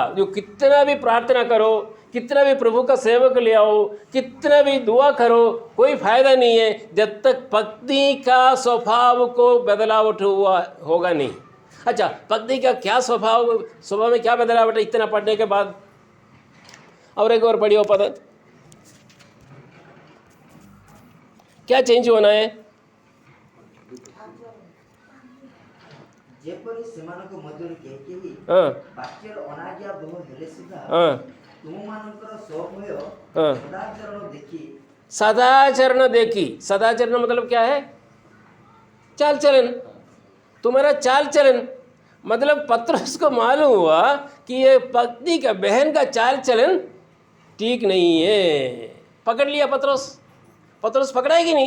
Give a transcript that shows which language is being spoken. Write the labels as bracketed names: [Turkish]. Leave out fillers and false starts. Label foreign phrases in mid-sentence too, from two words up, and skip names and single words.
[Hindi] जो कितना भी प्रार्थना करो, कितना भी प्रभु का सेवक ले आओ, कितना भी दुआ करो, कोई फायदा नहीं है जब तक पत्नी का स्वभाव को बदलावट हुआ होगा नहीं। अच्छा, पत्नी का क्या स्वभाव में क्या बदलावट है इतना पढ़ने के बाद? और एक और पढ़ियो पद, क्या चेंज होना है? [Odia] ଯେପରି ସେମାନଙ୍କ ମଧ୍ୟରୁ କେହି କେହି [Hindi] हाँ [Odia] ବାକ୍ୟର ଅନାଜ୍ଞା ଭୟ ହେଲେ ସୁଦ୍ଧା [Hindi] हाँ [Odia] ତୁମମାନଙ୍କର ସବୁବେଳେ [Hindi] हाँ। [Odia] ସଦାଚରଣ ଦେଖି। [Hindi] सदाचरण देखी। सदाचरण मतलब क्या है? चाल चलन। तुम्हारा चाल चलन मतलब पत्रोस को मालूम हुआ कि ये पत्नी का, बहन का चाल चलन ठीक नहीं है। पकड़ लिया पत्रोस पकड़ा है कि नहीं?